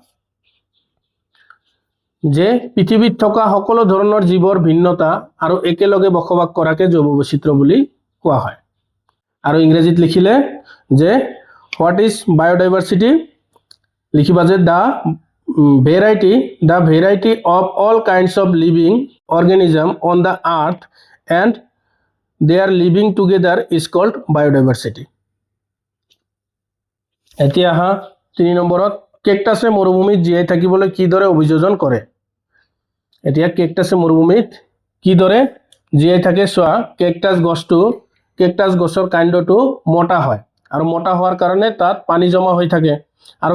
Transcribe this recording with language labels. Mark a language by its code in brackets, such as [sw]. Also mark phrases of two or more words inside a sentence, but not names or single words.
[as] যে পৃথিৱীত থকা সকলো ধৰণৰ জীৱৰ ভিন্নতা আৰু একেলগে বসবাস কৰাকে জৈৱ বৈচিত্ৰ্য বুলি কোৱা হয় আৰু ইংৰাজীত লিখিলে যে [en] what is biodiversity [as] লিখিবা যে [en] the variety of all kinds of living organism on the earth and they are living together is called biodiversity [as] এতিয়া হা 3 নম্বৰত কেকটাছে মৰুভূমিত জীয়াই থাকিবলৈ কি দৰে অভিযোজন কৰে এতিয়া কেকটাছে মৰুভূমিত কি দৰে জীয়াই থাকে সোয়া কেকটাছ গছৰ কাণ্ডটো মোটা হয় আৰু মোটা হোৱাৰ কাৰণে তাত পানী জমা হৈ থাকে আৰু